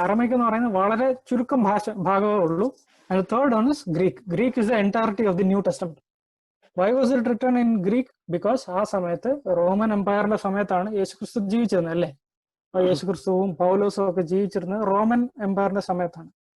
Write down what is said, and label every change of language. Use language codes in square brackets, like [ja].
[ml] Aramaic എന്ന് പറയുന്നത് വളരെ ചുരുക്കം ഭാഗമേ ഉള്ളൂ. [en] And the third one is Greek. Greek is the entirety of the New Testament. Why was it written in Greek? [ml] Because ആ സമയത്ത് Roman എംപയറിന്റെ സമയത്താണ് യേശുക്രിസ്തു ജീവിച്ചിരുന്നത് അല്ലേ? അപ്പൊ യേശുക്രിസ്തുവും പൗലോസും ഒക്കെ ജീവിച്ചിരുന്നത് റോമൻ എംപയറിന്റെ സമയത്താണ്.